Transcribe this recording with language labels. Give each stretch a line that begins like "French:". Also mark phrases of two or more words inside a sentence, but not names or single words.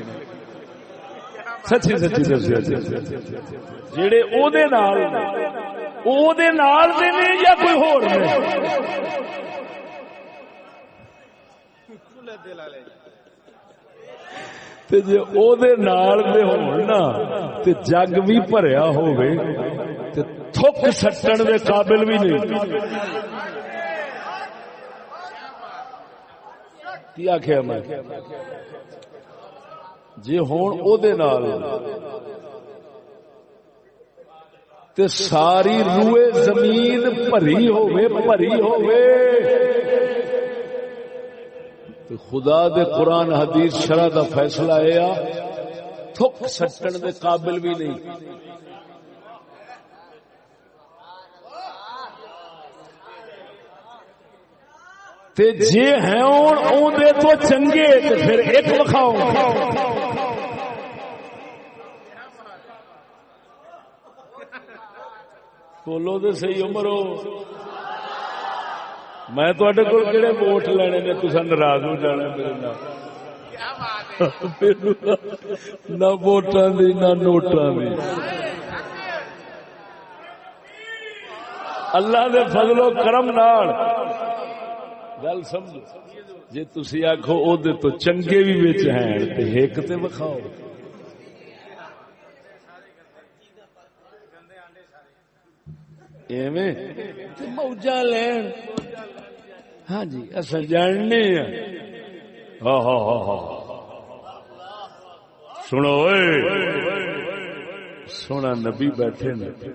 Punjabi: سچی سچی دسیا جڑے او دے نال او دے نال دے نے یا کوئی ہور نے؟ تے جے او دے نال دے ہون نا تے جگ بھی بھریا ہوے تے تھک سٹن دے قابل بھی نہیں۔ کی آکھیا میں جے ہون او دے نال تے ساری روئے زمین بھری ہوئے تو خدا دے قرآن حدیث شرع دا فیصلہ ہے تھک سٹن دے قابل بھی نہیں۔ تے جے ہیں اون دے تو چنگے تے پھر ایک وکھاؤ۔ بولو تو صحیح عمرو، میں تواڈے کول کہڑے ووٹ لینے نے، تساں ناراض ہو جانا میرے نال۔ نہ ووٹاں دی نہ نوٹاں دی، اللہ دے فضل و کرم نال گل سمجھو۔ جے تسی آکھو او دے تو چنگے بھی وچ ہیں تے ایک تے وکھاؤ۔ ایویں موجاں لین، ہاں جی اساں جاننے ہیں۔ ہاں ہاں ہاں ہاں سنو اے سونا نبی بیٹھے نے،